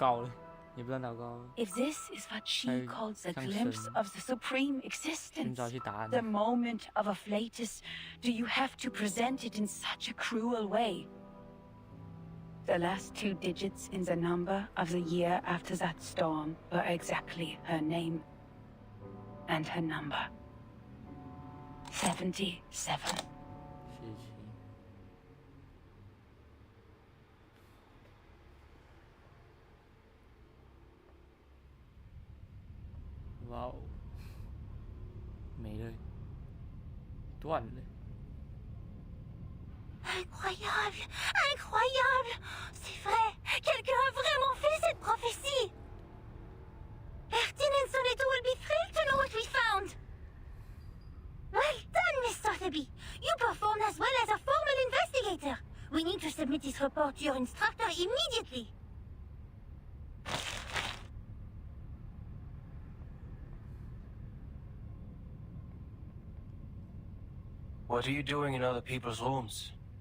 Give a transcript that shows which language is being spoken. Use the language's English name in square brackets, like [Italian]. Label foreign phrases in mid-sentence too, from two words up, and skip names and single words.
[English] If this is what she calls a glimpse of the supreme existence, the moment of afflatus, do you have to present it in such a cruel way? The last 2 digits in the number of the year after that storm were exactly her name and her number. 77. Wow. [Chinese] 没了，断了。 [French] Incroyable! Incroyable! C'est vrai! Quelqu'un a vraiment fait cette prophétie! [English] Ertin and Soneto will be thrilled to know what we found! Well done, Miss Sotheby! You performed as well as a formal investigator! We need to submit this report to your instructor immediately. What are you doing in other people's rooms?